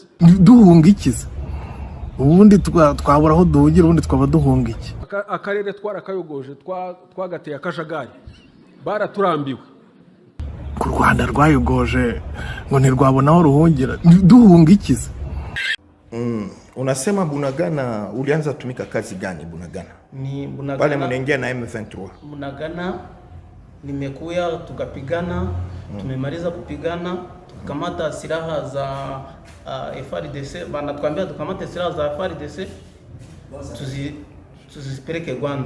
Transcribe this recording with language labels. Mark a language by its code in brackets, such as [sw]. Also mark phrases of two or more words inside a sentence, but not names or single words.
[rw] Duhunga ikiza. Ubundi twabura aho duhungira, ubundi twaba duhunga iki? Akarere twarakayogoje twagateye akajagari. Baraturambiwe. Ku Rwanda rwayogoje ngo ntirwabona aho ruhungira. Duhunga ikiza. [sw] Unasema Bunagana ulianza tumika kazi gani Bunagana? Ni Bunagana. Pale mnaingia na M23. Bunagana nimekuya tukapigana, tumemaliza kupigana, tukamata silaha za FARDC, banatuambia tukamata silaha za FARDC tuzipeleke Rwanda.